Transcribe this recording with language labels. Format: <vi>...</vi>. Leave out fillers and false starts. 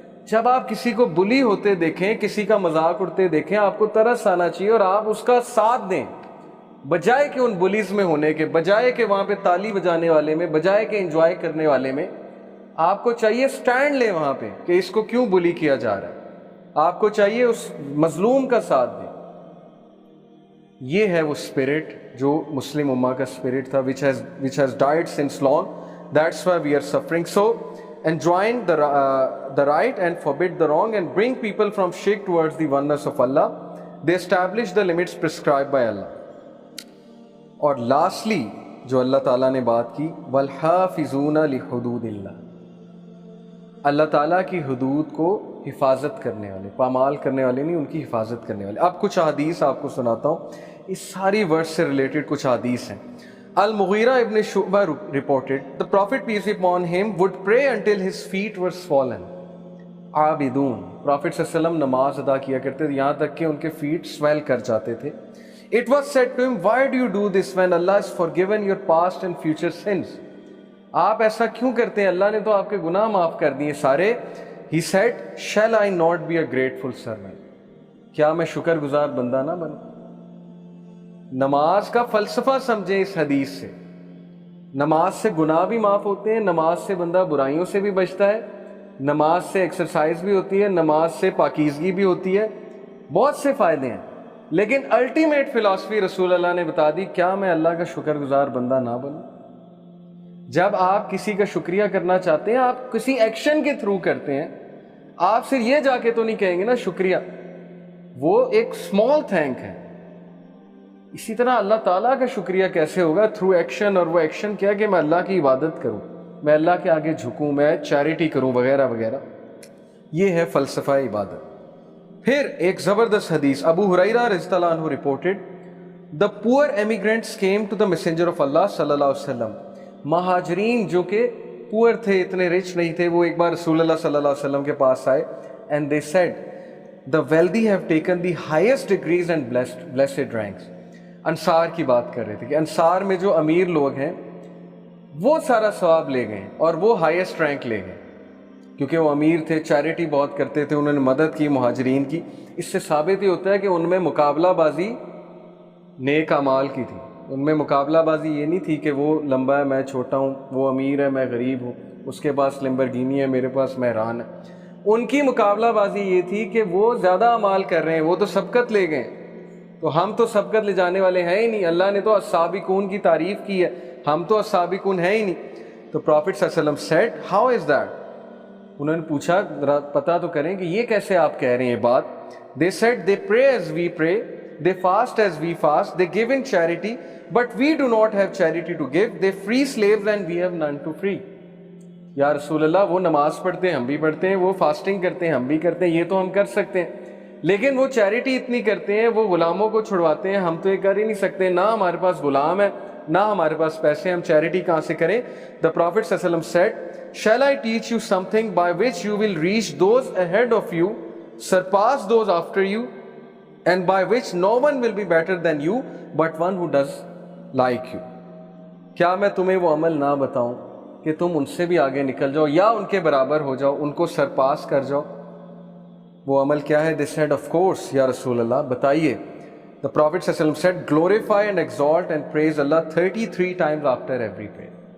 <ur>جب آپ کسی کو بلی ہوتے دیکھیں, کسی کا مذاق اڑتے دیکھیں, آپ کو ترس آنا چاہیے اور آپ اس کا ساتھ دیں, بجائے کہ ان بلیز میں ہونے کے, بجائے کہ وہاں پہ تالی بجانے والے میں, بجائے کہ انجوائے کرنے والے میں. آپ کو چاہیے سٹینڈ لیں وہاں پہ کہ اس کو کیوں بلی کیا جا رہا ہے. آپ کو چاہیے اس مظلوم کا ساتھ دیں. یہ ہے وہ اسپرٹ جو مسلم امہ کا اسپرٹ تھا,</ur> <en>which has died since long. That's why we are suffering. So enjoin the right and forbid the wrong and bring people from shirk towards the oneness of Allah. They establish the limits prescribed by Allah.</en> <ur>اور lastly جو اللہ تعالیٰ نے بات کی,</ur> <ar>وَالْحَافِظُونَ لِحُدُودِ اللَّهِ,</ar> <ur>اللہ تعالیٰ کی حدود کو حفاظت کرنے والے, پامال کرنے والے نہیں, ان کی حفاظت کرنے والے. اب کچھ حدیث آپ کو سناتا ہوں, اس ساری ورس سے ریلیٹڈ کچھ حدیث ہیں.</ur> <en>المغیرہ ابن شعبہ reported, the Prophet peace be upon him would pray until his feet were swollen.</en> <ur>عابدون, Prophet صلی اللہ علیہ وسلم نماز ادا کیا کرتے تھے یہاں تک کہ ان کے فیٹ سویل کر جاتے تھے.</ur> <en>It was said to him, why do you do this when Allah has forgiven your past and future sins?</en> <ur>آپ ایسا کیوں کرتے ہیں, اللہ نے تو آپ کے گناہ معاف کر دیے سارے.</ur> <en>He said, shall I not be a grateful servant?</en> <ur>کیا میں شکر گزار بندہ نہ بنوں؟ نماز کا فلسفہ سمجھیں اس حدیث سے. نماز سے گناہ بھی معاف ہوتے ہیں, نماز سے بندہ برائیوں سے بھی بچتا ہے, نماز سے ایکسرسائز بھی ہوتی ہے, نماز سے پاکیزگی بھی ہوتی ہے, بہت سے فائدے ہیں. لیکن الٹیمیٹ فلاسفی رسول اللہ نے بتا دی, کیا میں اللہ کا شکر گزار بندہ نہ بنوں؟ جب آپ کسی کا شکریہ کرنا چاہتے ہیں, آپ کسی ایکشن کے تھرو کرتے ہیں, آپ صرف یہ جا کے تو نہیں کہیں گے نا شکریہ, وہ ایک اسمال تھینک ہے. اسی طرح اللہ تعالیٰ کا شکریہ کیسے ہوگا؟ Through action. اور وہ ایکشن کیا کہ میں اللہ کی عبادت کروں, میں اللہ کے آگے جھکوں, میں چیریٹی کروں وغیرہ وغیرہ. یہ ہے فلسفہ عبادت. پھر ایک زبردست حدیث,</ur> <en>ابو ہریرہ رضی اللہ عنہ reported, the poor emigrants came to the messenger of Allah صلی اللہ علیہ وسلم.</en> <ur>مہاجرین جو کہ پور تھے, اتنے رچ نہیں تھے, وہ ایک بار رسول اللہ صلی اللہ علیہ وسلم کے پاس آئے.</ur> <en>and they said, the wealthy have taken the highest degrees and blessed ranks.</en> <ur>انصار کی بات کر رہے تھے کہ انصار میں جو امیر لوگ ہیں وہ سارا ثواب لے گئے اور وہ ہائیسٹ رینک لے گئے, کیونکہ وہ امیر تھے, چیریٹی بہت کرتے تھے, انہوں نے مدد کی مہاجرین کی. اس سے ثابت ہی ہوتا ہے کہ ان میں مقابلہ بازی نیک اعمال کی تھی. ان میں مقابلہ بازی یہ نہیں تھی کہ وہ لمبا ہے میں چھوٹا ہوں, وہ امیر ہے میں غریب ہوں, اس کے پاس لمبرگینی ہے میرے پاس مہران ہے. ان کی مقابلہ بازی یہ تھی کہ وہ زیادہ اعمال کر رہے ہیں, وہ تو سبقت لے گئے, تو ہم تو سبقت لے جانے والے ہیں ہی نہیں. اللہ نے تو السابقون کی تعریف کی ہے, ہم تو السابقون ہیں ہی نہیں. تو پروفٹ صلی اللہ علیہ وسلم</ur> <en>said, how is that?</en> <ur>انہوں نے پوچھا پتہ تو کریں کہ یہ کیسے آپ کہہ رہے ہیں بات.</ur> <en>They said, they pray as we pray, they fast as we fast, they give in charity, but we do not have charity to give. They free slaves and we have none to free.</en> <ur>یا رسول اللہ, وہ نماز پڑھتے ہیں ہم بھی پڑھتے ہیں, وہ فاسٹنگ کرتے ہیں ہم بھی کرتے ہیں, یہ تو ہم کر سکتے ہیں, لیکن وہ چیریٹی اتنی کرتے ہیں, وہ غلاموں کو چھڑواتے ہیں, ہم تو یہ کر ہی نہیں سکتے, نہ ہمارے پاس غلام ہے نہ ہمارے پاس پیسے, ہم چیریٹی کہاں سے کریں.</ur> <en>The Prophet صلی اللہ علیہ وسلم said, shall I teach you something by which you will reach those ahead of you, surpass those after you, and by which no one will be better than you but one who does like you?</en> <ur>کیا میں تمہیں وہ عمل نہ بتاؤں کہ تم ان سے بھی آگے نکل جاؤ یا ان کے برابر ہو جاؤ, ان کو سرپاس کر جاؤ؟ وہ عمل کیا ہے؟</ur> <en>They said, of course</en> <ur>یا رسول اللہ, بتائیے.</ur> <en>The Prophet صلی اللہ علیہ وسلم said, glorify and exalt and praise Allah 33 times after every prayer.</en>